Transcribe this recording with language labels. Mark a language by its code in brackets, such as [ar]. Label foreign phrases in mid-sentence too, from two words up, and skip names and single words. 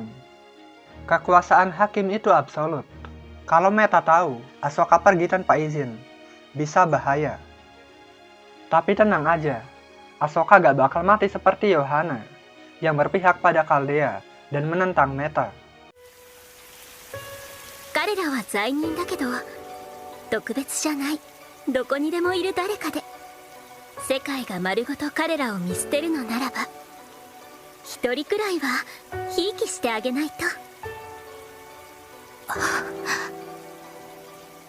[id] Kekuasaan hakim itu absolut. Kalau Meta tahu Asoka pergi tanpa izin, bisa bahaya. Tapi tenang aja, Asoka gak bakal mati seperti Yohana, yang berpihak pada Kaldea dan menentang Meta. [ja] 彼らは罪人だけど特別じゃない。どこにでもいる誰かで世界が丸ごと彼らを見捨てるのならば一人くらいはひいきしてあげないと。